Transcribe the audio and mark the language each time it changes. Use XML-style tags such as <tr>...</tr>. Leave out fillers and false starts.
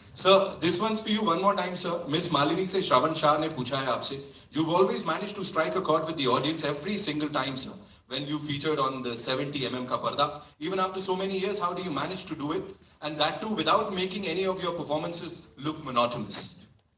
<en>Sir, this one's for you one more time, sir.</en> <hi>Miss Malini से श्रवण शाह ने पूछा है आपसे.</hi> <en>You've always managed to strike a chord with the audience every single time, sir. When you featured on the 70mm ka parda, even after so many years, how do you manage to do it? And that too without making any of your performances look monotonous.</en>